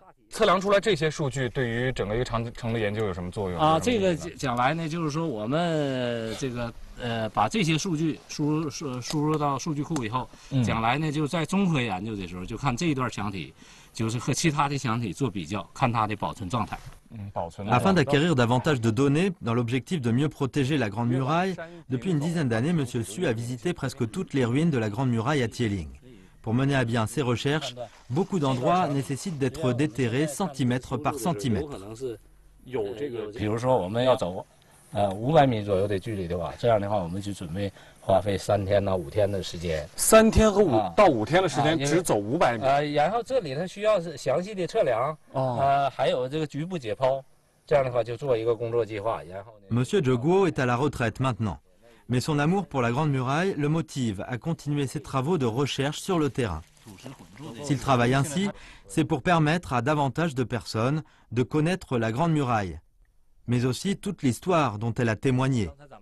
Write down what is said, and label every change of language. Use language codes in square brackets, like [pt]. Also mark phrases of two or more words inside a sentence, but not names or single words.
[zh] 测量出来这些数据，对于整个一个长城的研究有什么作用啊？这个将来呢，就是说我们这个把这些数据输入到数据库以后，将来呢就在综合研究的时候，就看这一段墙体，就是和其他的墙体做比较，看它的保存状态。 [fr] Afin d'acquérir davantage de données, dans l'objectif de mieux protéger la Grande Muraille, depuis une dizaine d'années, Monsieur Su a visité presque toutes les ruines de la Grande Muraille à Tieling. Pour mener à bien ces recherches, beaucoup d'endroits nécessitent d'être déterrés centimètre par centimètre. [zh] 比如说我们要走500米左右的距离的话，这样的话我们就准备花费3天到5天的时间。 3天和5天的时间，只走500米。然后这里头需要详细的测量，还有这个局部解剖，这样的话就做一个工作计划。然后呢 [fr] Monsieur Zheguo est à la retraite maintenant. Mais son amour pour la Grande Muraille le motive à continuer ses travaux de recherche sur le terrain. S'il travaille ainsi, c'est pour permettre à davantage de personnes de connaître la Grande Muraille, mais aussi toute l'histoire dont elle a témoigné.